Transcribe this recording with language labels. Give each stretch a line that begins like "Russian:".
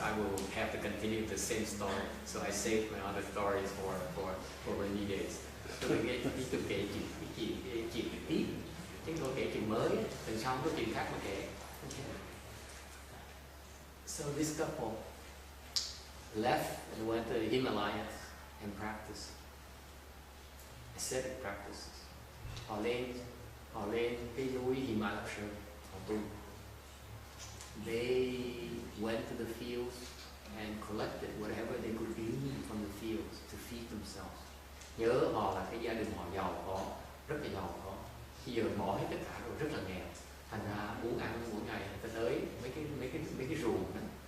English: I will have to continue the same story. So I saved my other stories for rainy days.
Vietnamese: Tôi tiếp tục kể chuyện tiếp. Chứ tôi kể chuyện mới, lần sau có chuyện khác mà kể.
English: Okay. So this couple left and went to the Himalayas and practiced ascetic practices.
Vietnamese: Họ lên cái núi Himalaya, họ tu.
English: They went to the fields and collected whatever they could glean from the fields to feed themselves.
Vietnamese: Nhớ họ là cái gia đình họ giàu có, rất là giàu có. Bây giờ bỏ hết tất cả rồi, rất là nghèo. Thành ra muốn ăn mỗi ngày ta tới mấy cái ruộng đó.